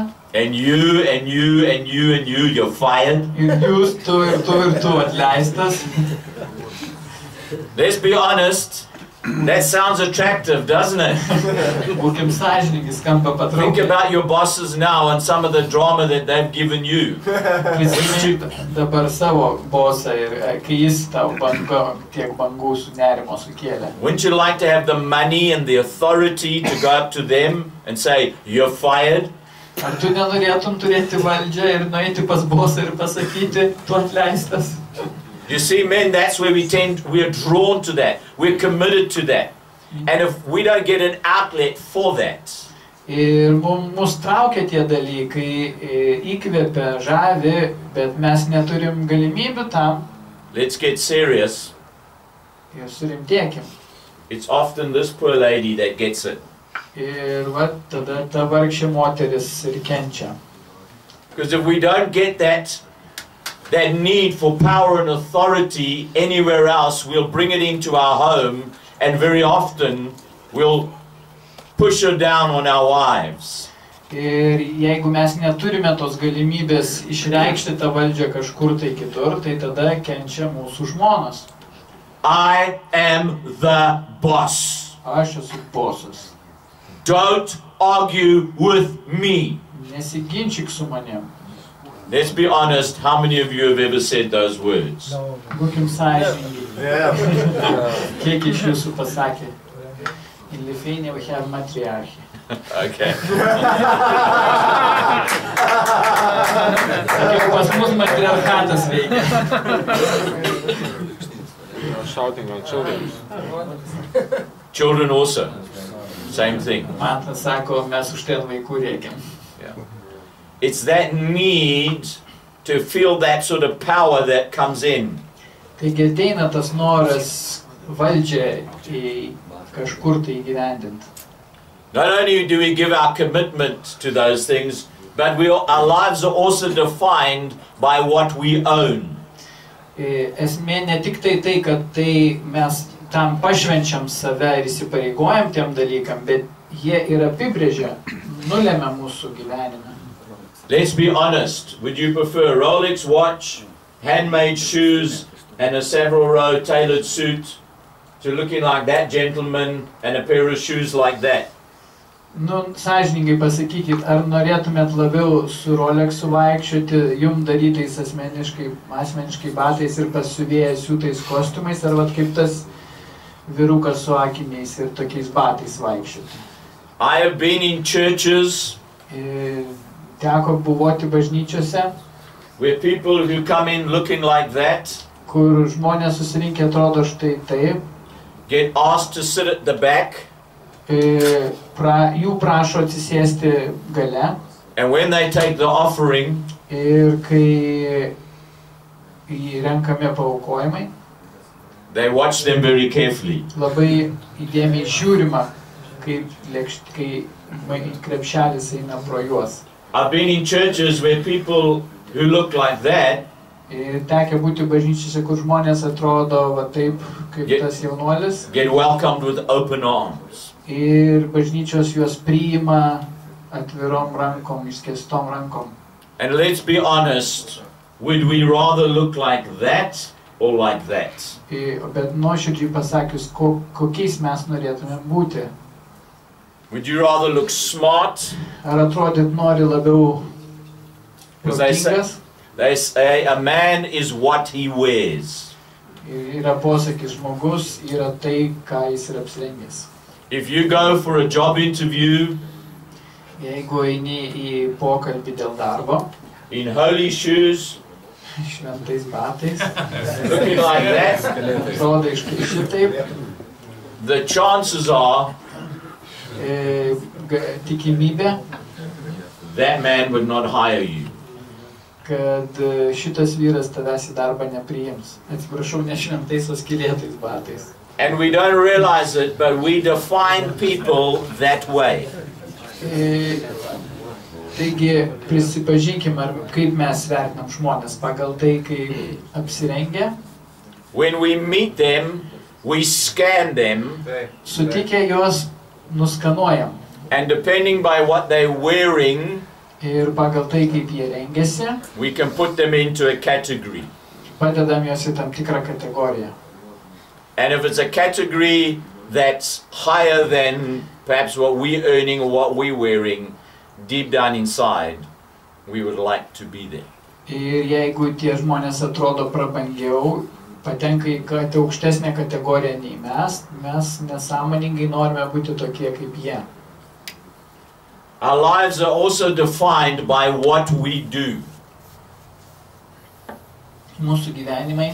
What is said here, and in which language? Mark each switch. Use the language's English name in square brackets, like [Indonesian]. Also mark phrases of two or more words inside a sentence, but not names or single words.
[English] and you, and you, and you, and you, you're fired. [Lithuanian] ir jūs, tu ir tu ir tu atleistas. [English] Let's be honest, that sounds attractive, doesn't it? [Lithuanian] Būkim sąžiningi, skamba [English] Think [Lithuanian] patraukliai. [English] about your bosses now and some of the drama that they've given you. [Lithuanian] Prisimink dabar savo bosą ir kai jis tau tiek bangų su nerimo sukėlė. [English] Wouldn't you like to have the money and the authority to go up to them and say, you're fired? [Lithuanian] Ar tu nenorėtum turėti valdžią ir nueiti pas bosą ir pasakyti, tu atleistas? [English] You see, men, that's where we're drawn to that. We're committed to that. And if we don't get an outlet for that, [Lithuanian] Ir mus traukia tie dalykai, įkvepia, žavi, bet mes neturim galimybių tam. [English] let's get serious. [Lithuanian] Ir surimtėkim. [English] It's often this poor lady that gets it. [Lithuanian] Ir va, tada ta vargšė moteris ir kenčia. [English] Because if we don't get that that need for power and authority anywhere else, we'll bring it into our home, and very often we'll push it down on our wives. [Lithuanian] Ir jeigu mes neturime tos galimybės išreikšti tą valdžią kažkur tai kitur, tai tada kenčia mūsų žmonos. [English] I am the boss. [Lithuanian] Aš esu bosas. [English] Don't argue with me. [Lithuanian] Nesiginčyk su manim. [English] Let's be honest, how many of you have ever said those words? [Lithuanian] Būkim sąžiningi. [English] Yeah. [Lithuanian] Kiek iš jūsų pasakė? [English] In Lithuania we have matriarchy. Okay. [Lithuanian] Kiek pas mus matriarchatas veikia. [English] Shouting on children. Children also, same thing. [Lithuanian] Matas sako, mes už ten vaikų reikiam. [English] Yeah. It's that need to feel that sort of power that comes in. [Lithuanian] Taigi ateina tas noras valdžią į kažkur tai įgyvendinti. [English] Not only do we give our commitment to those things, but our lives are also defined by what we own. [Lithuanian] Esmė ne tik tai, kad tai mes tam pašvenčiam save ir įsipareigojam tiem dalykam, bet jie ir apibrėžia, nulemia mūsų gyvenimą. [English] Let's be honest, would you prefer a Rolex watch, handmade shoes, and a Savile Row tailored suit to looking like that gentleman and a pair of shoes like that? [Lithuanian] Nu, sąžiningai pasakykit, ar norėtumėt labiau su Rolexu vaikščioti, jum darytais asmeniškai batais ir pasiuvėjęs siūtais kostiumais, ar vat kaip tas vyrukas su akiniais ir tokiais batais vaikščioti? [English] I have been in churches [Lithuanian] Teko buvoti bažnyčiose, [English] where people who come in looking like that [Lithuanian] kur žmonės susirinkę atrodo štai taip, [English] get asked to sit at the back, [Lithuanian] jų prašo atsisėsti gale, [English] and when they take the offering, [Lithuanian] ir kai renkami paaukojimai, [English] they watch them very carefully. [Lithuanian] labai įdėmiai žiūrima, kai krepšelis eina pro juos. [English] I've been in churches where people who look like that [Lithuanian] Tekę būti bažnyčiose, kur žmonės atrodo va taip, kaip tas jaunuolis, [English] get welcomed with open arms. [Lithuanian] ir bažnyčios juos priima atvirom rankom, išskėstom rankom. [English] And let's be honest, would we rather look like that or like that? [Lithuanian] Bet nuoširdžiai pasakius, kokiais mes norėtume būti. [English] Would you rather look smart? [Lithuanian] Ar atrodyt nori labiau protingas? [English] They say a man is what he wears. [Lithuanian] Yra posakis, žmogus yra tai, ką jis yra apsirengęs. [English] If you go for a job interview, [Lithuanian] Jeigu eini į pokalbį dėl darbo, [English] in holy shoes, [Lithuanian] šventais batais, [English] looking like that, [Lithuanian] atrodo šitaip, [English] the chances are [Lithuanian] tikimybė, [English] that man would not hire you. [Lithuanian] kad šitas vyras tavęs į darbą nepriims. Atsiprašau, ne šventais, o skylėtais batais. [English] And we don't realize it, but we define people that way. [Lithuanian] Taigi, prisipažinkim, kaip mes vertinam žmonės pagal tai, kaip apsirengia. [English] When we meet them, we scan them, [Lithuanian] Sutikę juos nuskanuojam. [English] and depending by what they're wearing, [Lithuanian] Ir pagal tai, kaip jie rengiasi, [English] we can put them into a category. [Lithuanian] padedam juos į tam tikrą kategoriją. [English] And if it's a category that's higher than perhaps what we're earning or what we're wearing, deep down inside, we would like to be there. [Lithuanian] Ir jeigu tie žmonės atrodo prabangiau, patenka į aukštesnę kategoriją nei mes nesąmoningai norime būti tokie kaip jie. [English] Our lives are also defined by what we do. [Lithuanian] Mūsų gyvenimai.